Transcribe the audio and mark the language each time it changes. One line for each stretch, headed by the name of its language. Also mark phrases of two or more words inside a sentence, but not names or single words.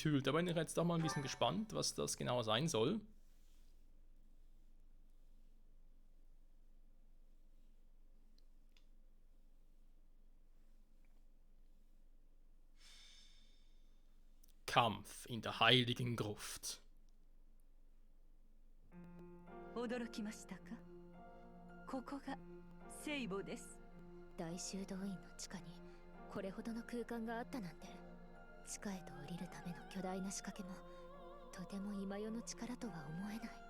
German: Da bin ich jetzt doch mal ein bisschen gespannt, was das genau sein soll. Kampf in der Heiligen Gruft.
Japanese: 驚きましたか？ここが聖母です。大修道院の地下にこれほどの空間があったなんて、地下へと降りるための巨大な仕掛けもとても今世の力とは思えない。